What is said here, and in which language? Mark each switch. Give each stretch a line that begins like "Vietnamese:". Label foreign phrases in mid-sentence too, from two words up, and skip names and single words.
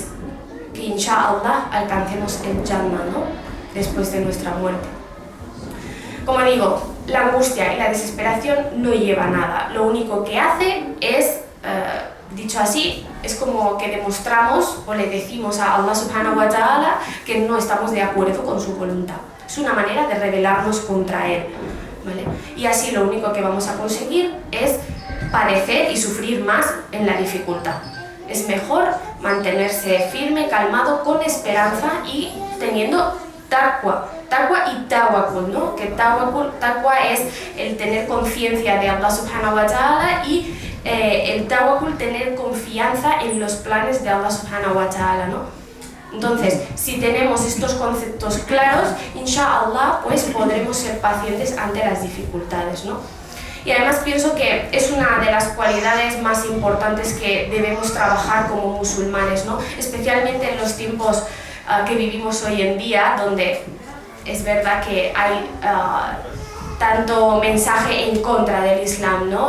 Spanish: Que inshallah alcancemos el Jannah, ¿no?, después de nuestra muerte. Como digo, la angustia y la desesperación no lleva a nada, lo único que hace es, dicho así, es como que demostramos o le decimos a
Arabic: Allah subhanahu wa ta'ala
Spanish: que no estamos de acuerdo con su voluntad. Es una manera de rebelarnos contra Él, ¿vale? Y así lo único que vamos a conseguir es padecer y sufrir más en la dificultad. Es mejor mantenerse firme, calmado, con esperanza y teniendo taqwa y tawakkul, ¿no? Que taqwa es el tener conciencia de
Arabic: Allah subhanahu wa ta'ala
Spanish: y el tawakkul tener confianza en los planes de
Arabic: Allah subhanahu wa ta'ala,
Spanish: ¿no? Entonces, si tenemos estos conceptos claros, inshallah, pues podremos ser pacientes ante las dificultades, ¿no? Y además pienso que es una de las cualidades más importantes que debemos trabajar como musulmanes, ¿no? Especialmente en los tiempos que vivimos hoy en día, donde es verdad que hay tanto mensaje en contra del Islam, ¿no?